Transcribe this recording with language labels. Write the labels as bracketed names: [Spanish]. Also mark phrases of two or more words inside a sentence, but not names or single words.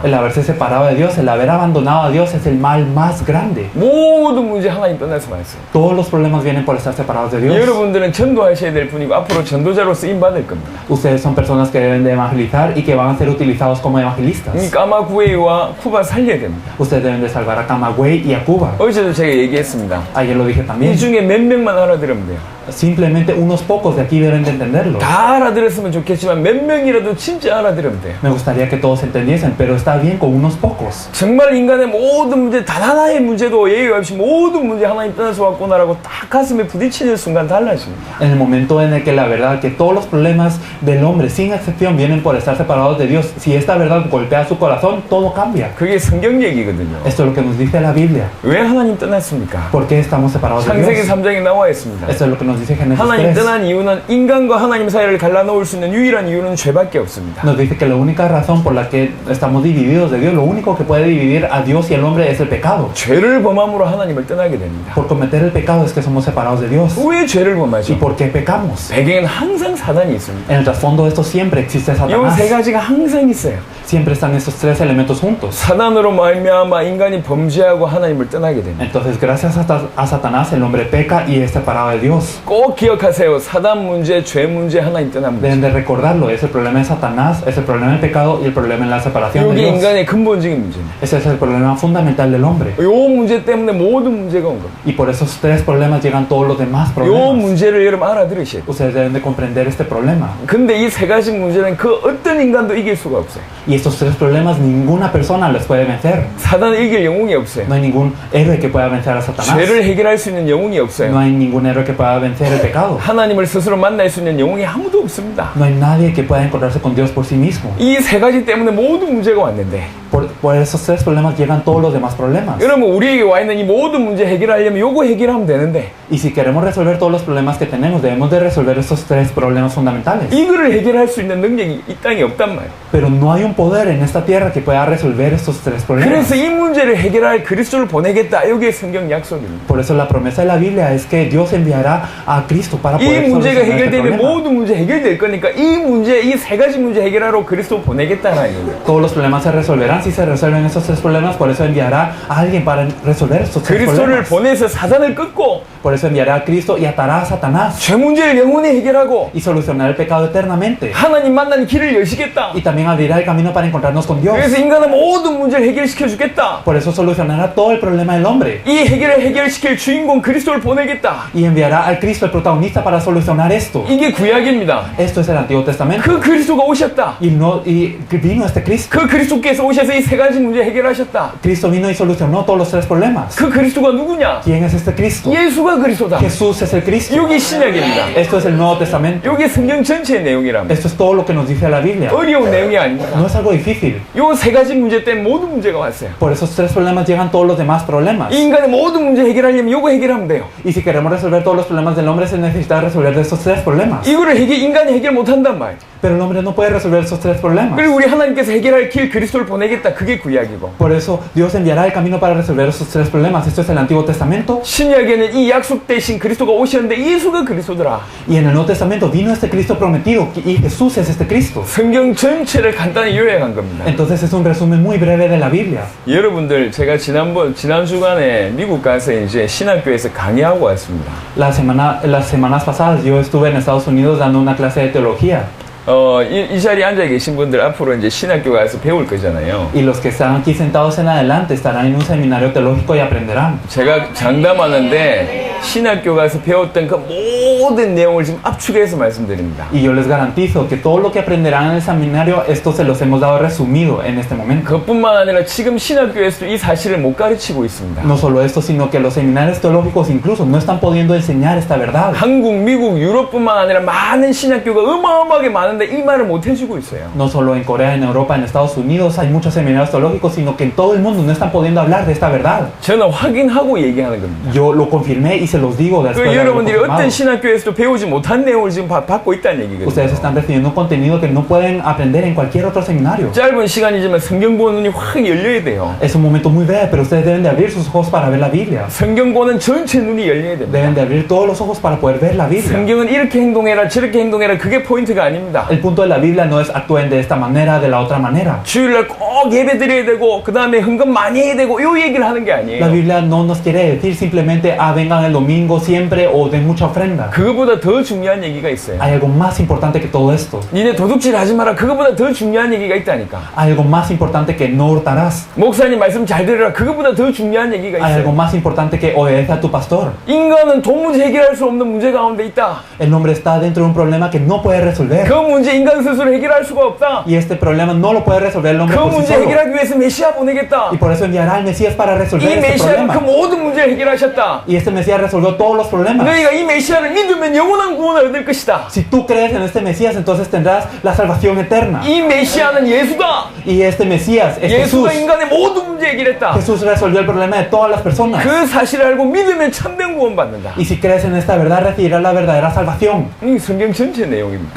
[Spanish] El haberse separado de Dios, el haber abandonado a Dios es el mal más grande. [Korean] 모든 문제 하나님 떠나서 왔어요. [Spanish] Todos los problemas vienen por estar separados de Dios. [Korean] 여러분들은 전도하셔야 될 분이고 앞으로 전도자로 쓰임 받을 겁니다. [Spanish] Ustedes son personas que deben de evangelizar y que van a ser utilizados como evangelistas. [Korean] 까마구에이와 쿠바 살려야 됩니다. [Spanish] Ustedes deben de salvar a Camagüey y a Cuba. [Korean] 어제도 제가 얘기했습니다. [Spanish] Ayer lo dije [Korean] 이 [Spanish] también. [Korean] 중에 몇 명만 알아들으면 돼요. [Spanish] Simplemente unos pocos de aquí deben de entenderlo. [Korean] 다 알아들었으면 좋겠지만 몇 명이라도 진짜 알아들으면 돼요. [Spanish] Me gustaría que todos entendiesen, pero está bien con unos pocos. [Korean] 정말 인간의 모든 문제, 단 하나의 문제도 예외 없이 모든 문제 하나님 떠나서 왔구나라고 딱 가슴에 부딪히는 순간 달라집니다. [Spanish] En el momento en el que la verdad, que todos los problemas del hombre, sin excepción, vienen por estar separados de Dios, si esta verdad golpea su corazón, todo cambia. [Korean] 그게 성경 얘기거든요. [Spanish] Esto es lo que nos dice la Biblia. [Korean] 왜 하나님 떠났습니까? [Spanish] ¿Por qué estamos separados de [Korean] 창세기 [Spanish] Dios? [Korean] 3장에 나와 있습니다. [Spanish] Esto es lo que nos dice Génesis [Korean] 하나님 [Spanish] 3. [Korean] 떠난 이유는 인간과 하나님 사이를 갈라놓을 수 있는 유일한 이유는 죄밖에 없습니다. [Spanish] Nos dice que la única razón por la que estamos divididos de Dios, lo único que puede dividir a Dios y al hombre es el pecado. [Korean] 죄를 범함으로 하나님을 떠나게 됩니다. [Spanish] Por cometer el pecado es que somos separados de Dios. [Korean] 왜 죄를 [Spanish] ¿Y [Korean] 범하죠? [Spanish] por qué pecamos? [Korean] 배경에는 항상 사단이 있습니다. [Spanish] En el trasfondo de esto siempre existe [Korean] 이 [Spanish] Satanás. [Korean] 세 가지가 항상 있어요. Siempre están estos tres elementos juntos. 사단으로 말미암아 인간이 범죄하고 하나님을 떠나게 됩니다. Entonces, gracias a Satanás, el hombre peca y es separado de Dios. 꼭 기억하세요. 사단 문제, 죄 문제, 하나님 떠난 문제. [Spanish] Deben de recordarlo, es el problema de Satanás, es el problema del pecado y el problema en la separación de [Korean] 이게 [Spanish] Dios. [Korean] 인간의 근본적인 문제입니다. [Spanish] Ese es el problema fundamental del hombre. [Korean] 이 문제 때문에 모든 문제가 온 겁니다. [Spanish] Y por esos tres problemas llegan todos los demás [Korean] 이 [Spanish] problemas. [Korean] 문제를 여러분 알아들으셔야 돼요. [Spanish] Ustedes deben de comprender este problema. [Korean] 근데 이 세 가지 문제는 그 어떤 인간도 이길 수가 없어요. [Spanish] Y estos tres problemas ninguna persona los puede vencer. [Korean] 사단을 이길 영웅이 없어요. [Spanish] No hay ningún héroe que pueda vencer a Satanás. [Korean] 죄를 해결할 수 있는 영웅이 [Spanish] No [Korean] 없어요. [Spanish] hay ningún héroe que pueda vencer el pecado. [Korean] 하나님을 스스로 만날 수 있는 영웅이 아무도 없습니다. [Spanish] No hay nadie que pueda encontrarse con Dios por sí mismo. [Korean] 이 세 가지 때문에 모든 문제가 왔는데 [Spanish] Por esos tres problemas llegan todos los demás problemas. [Korean] 여러분 우리에게 와 있는 이 모든 문제 해결하려면 요거 해결하면 되는데 [Spanish] Y si queremos resolver todos los problemas que tenemos, debemos de resolver estos tres problemas fundamentales. [Korean] 이거를 해결할 수 있는 능력이 이 땅에 없단 말이에요. [Spanish] Pero no hay un poder en esta tierra que pueda resolver estos tres problemas. [Korean] 그래서 이 문제를 해결할 그리스도를 보내겠다. 이게 성경 약속입니다. [Spanish] Por eso la promesa de la Biblia es que Dios enviará a Cristo para [Korean] 이 [Spanish] poder [Korean] 문제가 [Spanish] solucionar este [Korean] 해결되면 [Spanish] problema. [Korean] 모든 문제 해결될 거니까 이 문제, 이 세 가지 문제 해결하러 그리스도 보내겠다는 거예요. [Spanish] Todos los problemas se resolverán si se resuelven esos tres problemas. Por eso enviará a alguien para resolver estos tres [Korean] 그리스도를 [Spanish] problemas. [Korean] 보내서 사단을 끊고 [Spanish] Por eso enviará a Cristo y atará a Satanás [Korean] 죄 문제를 영원히 해결하고 [Spanish] y solucionará el pecado eternamente. [Korean] 하나님 만나는 길을 여시겠다. [Spanish] Y también abrirá el camino para encontrarnos con Dios. [Korean] 그래서 인간의 모든 문제를 해결시켜 주겠다. [Spanish] Por eso solucionará todo el problema del hombre. [Korean] 이 해결을 해결시킬 주인공 그리스도를 보내겠다. [Spanish] Y enviará al Cristo, el protagonista, para solucionar esto. [Korean] 이게 구약입니다. [Spanish] Esto es el Antiguo Testamento. [Korean] 그 그리스도가 오셨다. [Spanish] Y vino este Cristo. [Korean] 그 그리스도께서 오셔서 이 세 가지 문제 해결하셨다. [Spanish] Cristo vino y solucionó todos los tres problemas. [Korean] 그 그리스도가 누구냐? [Spanish] ¿Quién es este Cristo? [Korean] 예수가 그리스도다. [Spanish] Jesús es el Cristo. [Korean] 여기 신약입니다. [Spanish] Esto es el Nuevo Testamento. [Korean] 여기 성경 전체의 내용이랍니다. [Spanish] Esto es todo lo que nos dice la Biblia. [Korean] 어려운 내용이 아닙니다. [Spanish] No es algo difícil. [Korean] 요 세 가지 문제 때문에 모든 문제가 왔어요. [Spanish] Por esos tres problemas llegan todos los demás problemas. [Korean] 이 인간의 모든 문제 해결하려면 요거 해결하면 돼요. [Spanish] Y si queremos resolver todos los problemas del hombre, se necesita resolver de estos tres problemas. [Korean] 이거를 인간이 해결 못한단 말이에요. [Spanish] Pero el hombre no puede resolver esos tres problemas. [Korean] 그리고 우리 하나님께서 해결할 길 그리스도를 보내겠다. 그게 구약이고 [Spanish] Por eso Dios enviará el camino para resolver esos tres problemas. Esto es el Antiguo Testamento. [Korean] 신약에는 이 약속되신 그리스도가 오셨는데 예수가 그리스도더라. [Spanish] Y en el Nuevo Testamento vino este Cristo prometido y Jesús es este Cristo. [Korean] 성경 전체를 간단히 요약한 겁니다. [Spanish] Entonces es un resumen muy breve de la Biblia. [Korean] 여러분들 제가 지난 주간에 미국 가서 이제 신학교에서 강의하고 왔습니다. [Spanish] Las semanas pasadas yo estuve en Estados Unidos dando una clase de teología. [Korean] 이 자리에 앉아 계신 분들 앞으로 이제 신학교 가서 배울 거잖아요. [Spanish] Y los que están aquí sentados en adelante estarán en un seminario teológico y aprenderán. [Korean] 제가 장담하는데 신학교 가서 배웠던 그 모든 내용을 지금 압축해서 말씀드립니다. [Spanish] Y yo les garantizo que todo lo que aprenderán en el seminario, esto se los hemos dado resumido en este momento. [Korean] 그것뿐만 아니라 지금 신학교에서도 이 사실을 못 가르치고 있습니다. [Spanish] No solo esto, sino que los seminarios teológicos incluso no están pudiendo enseñar esta verdad. [Korean] 한국, 미국, 유럽뿐만 아니라 많은 신학교가 어마어마하게 많은데 이 말을 못 해주고 있어요. [Spanish] No solo en Corea, en Europa, en Estados Unidos hay muchos seminarios teológicos, sino que en todo el mundo no están pudiendo hablar de esta verdad. [Korean] 저는 확인하고 얘기하는 겁니다. [Spanish] Yo lo confirmé y se los digo después [Korean] 그 [Spanish] de haberlo [Korean] 여러분들이 [Spanish] confirmado. [Korean] 어떤 신학교에서도 배우지 못한 내용을 지금 받고 있다는 얘기거든요. [Spanish] Ustedes están recibiendo un contenido que no pueden aprender en cualquier otro seminario. [Korean] 짧은 시간이지만 성경 보는 눈이 확 열려야 돼요. [Spanish] Es un momento muy breve, pero ustedes deben de abrir sus ojos para ver la Biblia. [Korean] 성경 보는 전체 눈이 열려야 됩니다. [Spanish] Deben de abrir todos los ojos para poder ver la Biblia. [Korean] 성경은 이렇게 행동해라 저렇게 행동해라 그게 포인트가 아닙니다. [Spanish] El punto de la Biblia no es actúen de esta manera, de la otra manera. [Korean] 주일날 꼭 예배 드려야 되고 그 다음에 헌금 많이 해야 되고 요 얘기를 하는 게 [Spanish] La [Korean] 아니에요. [Spanish] Biblia no nos quiere decir simplemente vengan el domingo siempre o den mucha ofrenda. [Korean] 그거보다 더 중요한 얘기가 있어요. [Spanish] Hay algo más importante que todo esto. [Korean] 니네 도둑질 하지 마라 그거보다 더 중요한 얘기가 있다니까. [Spanish] Hay algo más importante que no hurtarás. [Korean] 목사님 말씀 잘 들으라 그거보다 더 중요한 얘기가 [Spanish] Hay algo [Korean] 있어요. [Spanish] más importante que obedece a tu pastor. [Korean] 인간은 도무지 해결할 수 없는 문제 가운데 있다. [Spanish] El hombre está dentro de un problema que no puede resolver. [Korean] 그 문제 인간 스스로 해결할 수가 없다. [Spanish] Y este problema no lo puede resolver el hombre [Korean] 그 [Spanish] por sí [Korean] 문제 [Spanish] solo. [Korean] 해결하기 위해서 메시아 보내겠다. [Spanish] Y por eso enviará al Mesías para resolver [Korean] 이 [Spanish] este [Korean] 메시아는 그 [Spanish] problema. [Korean] 모든 문제를 해결하셨다. [Spanish] Y este Mesías resolvió todos los problemas. [Korean] 너희가 이 메시아를 믿으면 영원한 구원을 얻을 것이다. [Spanish] Si tú crees en este Mesías, entonces tendrás la salvación eterna. [Korean] 이 메시아는 예수다. [Spanish] Y este Mesías es Jesús. [Korean] 예수가 인간의 모든 문제 해결했다. [Spanish] Jesús resolvió el problema de todas las personas. [Korean] 그 사실을 알고 믿으면 참된 구원 받는다. [Spanish] Y si crees en esta verdad, recibirás la verdadera salvación. [Korean] 이 성경 전체 내용입니다.